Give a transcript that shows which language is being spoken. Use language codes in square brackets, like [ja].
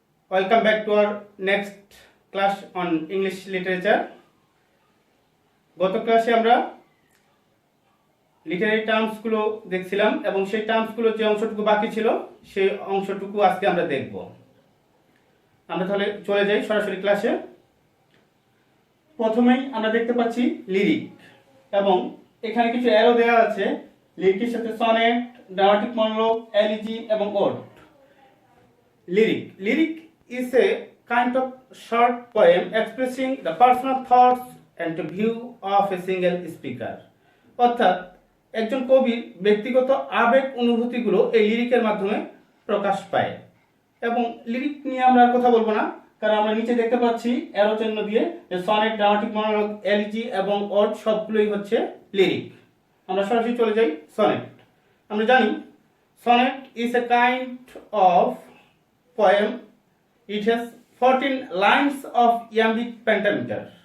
[en] Welcome back to our next class on English literature. [bn] গত ক্লাসে আমরা লিটারারি টার্মস গুলো দেখছিলাম এবং সেই টার্মস গুলো যে অংশটুকু বাকি ছিল সেই অংশটুকু আজকে আমরা দেখব। আমরা তাহলে চলে যাই সরাসরি ক্লাসে। প্রথমেই আমরা দেখতে পাচ্ছি লিরিক এবং এখানে কিছু অ্যারো দেওয়া আছে। লিরিকের সাথে সনেট, dramatic monologue, elegy এবং ode. [en] Lyric is a kind of short poem expressing the personal thoughts and view of a single speaker. [bn] অর্থাৎ একজন কবির ব্যক্তিগত আবেগ অনুভূতিগুলো এই লিরিকের মাধ্যমে প্রকাশ পায়। এবং লিরিক নিয়ে আমরা আর কথা বলবো না, কারণ আমরা নিচে দেখতে পাচ্ছি অ্যারো চিহ্ন দিয়ে সনেট, ড্রামাটিক মনোলগ, এলিজি এবং ওড সবগুলোই হচ্ছে লিরিক। আমরা সরাসরি চলে যাই সনেট। আমরা জানি [en] sonnet is a kind of poem. It has 14 lines of iambic pentameter.